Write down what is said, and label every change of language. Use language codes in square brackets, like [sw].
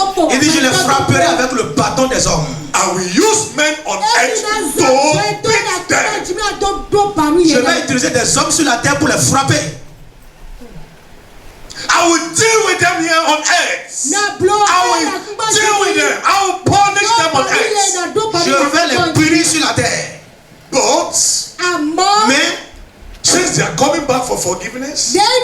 [fr] Il dit je les frapperai avec le bâton des hommes. [en] I will use men on earth to beat them. [fr] Je vais utiliser des hommes sur la terre pour les frapper. [en] I will deal with them here on earth. I will deal with them. I will punish them on earth. [fr] Je vais les punir sur la terre. [en] But [fr] mais [en] since they are coming back for forgiveness,